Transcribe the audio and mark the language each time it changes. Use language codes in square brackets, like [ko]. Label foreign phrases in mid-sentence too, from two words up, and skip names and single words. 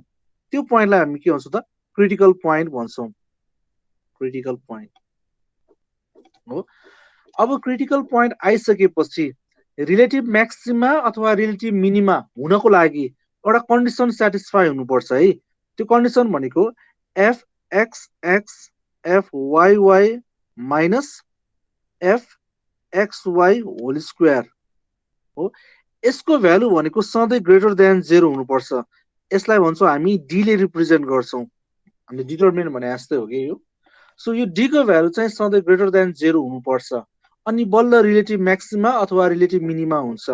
[ne] त्यो पोइन्टलाई हामी के भन्छौँ त, [en] critical point [ne] भन्छौँ। [en] critical point [ne] हो। अब [en] critical point [ne] आइसकेपछि [en] relative maxima [ne] अथवा [en] relative minima [ne] हुनको लागि एउटा कन्डिसन सेटिस्फाई हुनुपर्छ है। त्यो कन्डिसन भनेको [en] f x x f y y minus f x y whole square [ne] हो। यसको भ्यालु भनेको सधैँ [en] greater than 0 [ne] हुनुपर्छ। यसलाई भन्छौँ हामी डीले रिप्रेजेन्ट गर्छौँ। हामीले डिटरमिनेन्ट भने जस्तै हो कि यो। सो यो डीको भ्यालु चाहिँ सधैँ [en] greater than 0 [ne] हुनुपर्छ। अनि बल्ल [en] relative maxima [ne] अथवा [en] relative minima [ne] हुन्छ।